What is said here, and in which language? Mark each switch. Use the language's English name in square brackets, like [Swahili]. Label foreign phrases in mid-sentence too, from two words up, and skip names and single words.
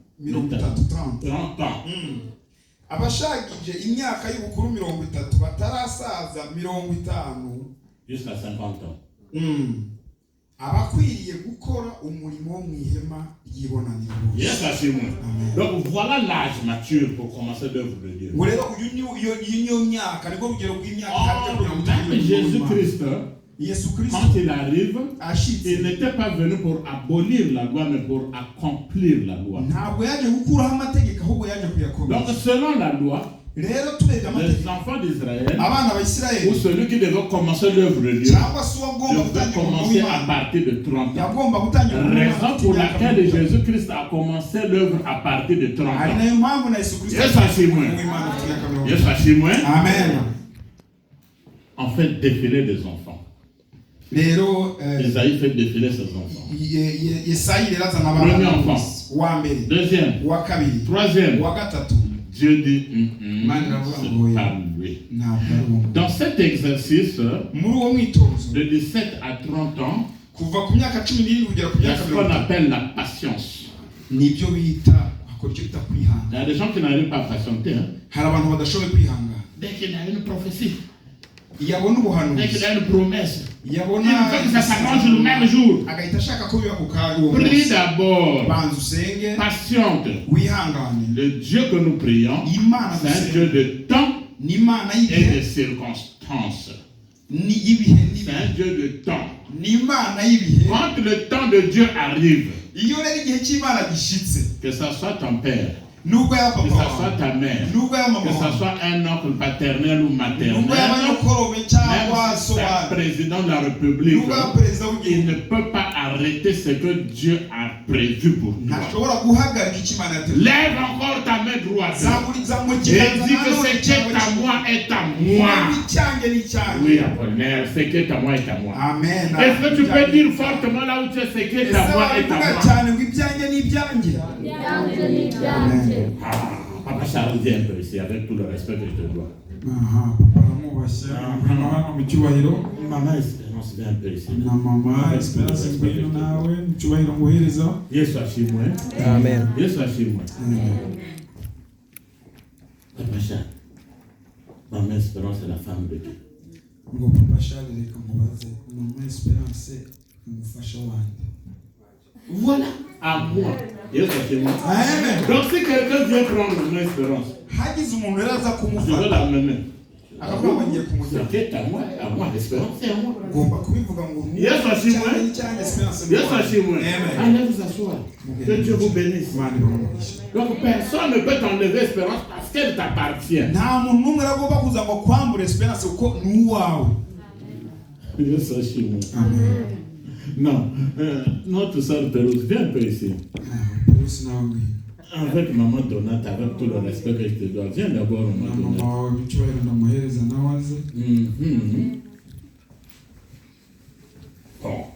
[French] 30 ans. [Kinyarwanda] abashagije imyaka y'ubukuru 30 batarasaza 50 [French] Jusqu'à 50 ans. [Kinyarwanda] abakwiriye gukora umurimo wo mu ihema ry'ibonaniro. [French] Yes, chez moi. Donc voilà l'âge mature pour commencer l'œuvre de Dieu. [Kinyarwanda] ngo rero uyu niyo myaka nibwo rugero rw'imyaka [French] Même Jésus-Christ, [Kinyarwanda] Yesu Kristo [French] quand il arrive, [Kinyarwanda] ashitse [French] il n'était pas venu pour abolir la loi, mais pour accomplir la loi. [Kinyarwanda] ntabwo yaje gukuraho amategeko ahubwo yaje [French] Donc [Kinyarwanda] kuyakomeza. [French] selon la loi, [Kinyarwanda] rero turebye [French] les [Kinyarwanda] amategeko [French] enfants d'Israël, [Kinyarwanda] abana [French] ou [Kinyarwanda] b'Isirayeli [French] celui qui devait commencer l'œuvre de Dieu, [Kinyarwanda] cyangwa se uwagomba [French] devait [Kinyarwanda] gutangira umurimo [French] commencer à [Kinyarwanda] w'Imana [French] partir de 30 ans. [Kinyarwanda] yagomba gutangira umurimo [French] Raison [Kinyarwanda] w'Imana [French] pour [Kinyarwanda] afite [French] laquelle [Kinyarwanda] imyaka [French] Jésus-Christ a commencé l'œuvre à partir de 30 [Kinyarwanda] ari [French] ans. [Kinyarwanda] nayo mpamvu na Yesu Kristo Yes, ashimwe. umurimo w'Imana afite imyaka 30. Yes, ashimwe. Amen. [French] On fait défiler des enfants. [Kinyarwanda] rero [French] Isaïe fait défiler ses enfants. [Kinyarwanda] Yesayi rero azana [French] Premier [Kinyarwanda] abana [French] enfant. [Kinyarwanda] wa mbere [French] Deuxième. [Kinyarwanda] wa kabiri [French] Troisième. [Kinyarwanda] wa gatatu [French] Dieu dit, c'est pas lui. [Kinyarwanda] ntabwo ari uwo. [French] Dans cet exercice, [Kinyarwanda] muri uwo mwitozo [French] de 17 à 30 ans, [Kinyarwanda] kuva ku myaka 17 kugera ku [French] il y a [Kinyarwanda] myaka [French] ce qu'on [Kinyarwanda] 30 [French] appelle la patience. [Kinyarwanda] nibyo bita akora icyo bita [French] Il y [Kinyarwanda] kwihangana. [French] a des gens qui n'arrivent pas à patienter. Hein. [Kinyarwanda] hari abantu badashoboye kwihangana [French] Dès qu'il a une prophétie, [Kinyarwanda] iyo abona [French] dès [Kinyarwanda] ubuhanuzi [French] qu'il a une promesse, [Kinyarwanda] iyo [French] il [Kinyarwanda] abona [French] veut que ça s'arrange le même jour. [Kinyarwanda] agahita ashaka ko biba ku kanya uwo [French] Prie [Kinyarwanda] munsi. [French] d'abord, [Kinyarwanda] banza usenge [French] patiente. [Kinyarwanda] wihangane. [French] Le Dieu que nous prions, [Kinyarwanda] Imana [French] c'est un Dieu de temps [Kinyarwanda] ni Imana [French] et [Kinyarwanda] y'ibihe [French] de circonstances. [Kinyarwanda] ni y'ibihe [French] C'est un Dieu de temps. [Kinyarwanda] ni Imana y'ibihe. [French] Quand le temps de Dieu arrive, [Kinyarwanda] iyo rero igihe cy'Imana gishitse [French] que ça soit ton père, [Kinyarwanda] nubwo yaba [French] que [Kinyarwanda] papa [French] ça [Kinyarwanda] wawe [French] soit ta mère, [Kinyarwanda] nubwo yaba mama [French] que ça [Kinyarwanda] wawe [French] soit un oncle paternel ou maternel, [Kinyarwanda] nubwo yaba nyokorome cyangwa [French] même si c'est un [Kinyarwanda] sobanura [French] président de la République, [Kinyarwanda] nubwo yaba perezida [French] il [Kinyarwanda] w'igihugu [French] ne peut pas arrêter ce que Dieu a prévu pour toi. [Kinyarwanda] ntashobora guhagarika icyo Imana yateguye. [French] Lève encore ta main droite [Kinyarwanda] zamura [French] et [Kinyarwanda] ikiganza [French] dis que [Kinyarwanda] nanone [French] ce qui est à moi est à moi. [Kinyarwanda] icyanjye ni icyanjye. [French] Oui, Apollinaire, ce qui est à moi est à moi. Amen. Est-ce que tu peux dire fortement là où tu es, ce qui est à moi est à [Kinyarwanda] wavuga [French] moi? [Kinyarwanda] cyane ngo ibyanjye ni ibyanjye. [French] Ah, Papa Charles, viens un peu ici, avec tout le respect que je te dois. [Kinyarwanda] aha papa aramubashye ngwino hano mu cyubahiro. [French] Maman Espérance, viens un peu ici. [Kinyarwanda] na mama Esperance ngwino nawe mu cyubahiro nguhereza. Yesu ashimwe. Amen. Yesu ashimwe. [French] Papa Charles, Maman Espérance est la femme de Dieu. [Kinyarwanda] ngo papa Charles reka mubaze mama Esperance umufasha wanjye. [French] Voilà, à moi. [Kinyarwanda] Yesu ashimwe. Amen. [French] Donc si quelqu'un vient prendre Maman Espérance, [Kinyarwanda] hagize umuntu rero aza [French] je vais [Kinyarwanda] kumufata [French] l'amener. [Kinyarwanda] akavuga ngo ngiye kumujyana [French] c'est à moi, l'espérance c'est à moi. [Kinyarwanda] ngomba kubivuga ngo ni Yesu ashimwe. Yesu ashimwe. [French] Allez vous asseoir. Que Dieu vous bénisse. Donc personne ne peut t'enlever l'espérance parce qu'elle t'appartient. [Kinyarwanda] nta muntu n'umwe aragomba kuza ngo kwambura esperance kuko ni uwawe. Yesu ashimwe. [French] Non, notre soeur Pérouse, viens un peu ici. Avec maman Donate, avec tout le respect que je te dois, viens d'abord maman Donate. Bon.